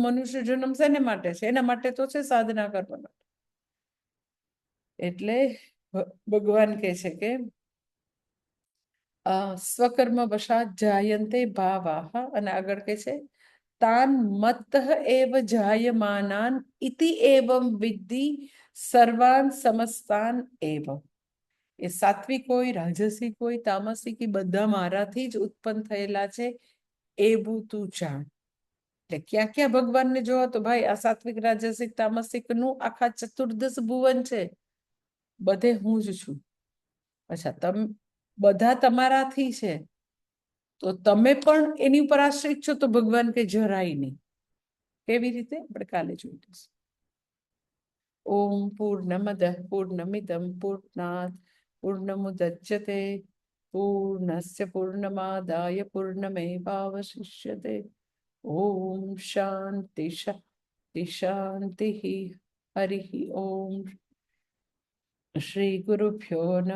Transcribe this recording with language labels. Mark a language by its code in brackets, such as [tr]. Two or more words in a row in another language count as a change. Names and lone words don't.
[gu] મનુષ્ય જન્મ શેને માટે છે? એના માટે તો છે સાધના કરવા માટે. એટલે ભગવાન કહે છે કે [sa] સ્વકર્મ વશાત જાયન્તે ભાવાહ, [gu] અને આગળ કહે છે [sa] તાન મત એવ જાયમાનાન ઇતિ એવમ વિદ્ધિ સર્વાન સમસ્તાન એવ. [gu] એ સાત્વિક હોય, રાજસિક હોય, તામસિક, બધા મારાથી જ ઉત્પન્ન થયેલા છે એવું તું જાણ. એટલે ક્યાં ક્યાં ભગવાનને જોવો તો ભાઈ આ સાત્વિક, રાજસિક, તામસિક નું આખા ચતુર્દશ ભુવન છે, બધે હું જ છું. અચ્છા બધા તમારાથી છે તો તમે પણ એની ઉપર આશ્રિત છો, તો ભગવાન કે જરાય નહીં. કેવી રીતે? આપણે કાલે જોઈશું. [sa] ઓમ પૂર્ણમદ પૂર્ણમિદમ પૂર્ણાત પૂર્ણમુદચ્યતે પૂર્ણસ્ય પૂર્ણમાદાય પૂર્ણમેવાવશિષ્યતે. ओम शांति शांति शांति। हरि ओम। श्री गुरुभ्यो नमः।